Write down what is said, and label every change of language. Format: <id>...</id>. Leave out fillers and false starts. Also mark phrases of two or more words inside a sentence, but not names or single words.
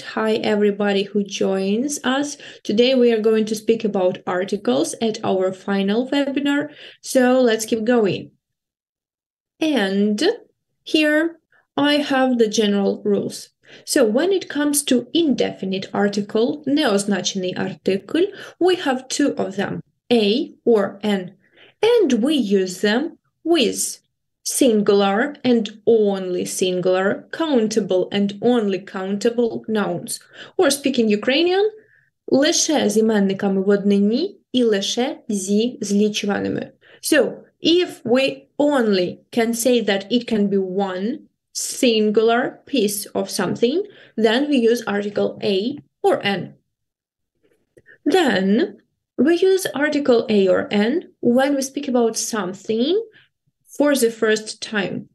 <en>Hi, everybody who joins us. Today we are going to speak about articles at our final webinar. So let's keep going. And here I have the general rules. So when it comes to indefinite article,</en> <uk>неозначений артикль,</uk> <en>we have two of them, a or an, and we use them with singular and only singular, countable and only countable nouns. Or speaking Ukrainian,</en> <uk>лише з іменниками в однині і лише зі злічуваними.</uk> <en>So, if we only can say that it can be one singular piece of something, then we use article a or an. Then we use article a or an when we speak about something for the first time.</en>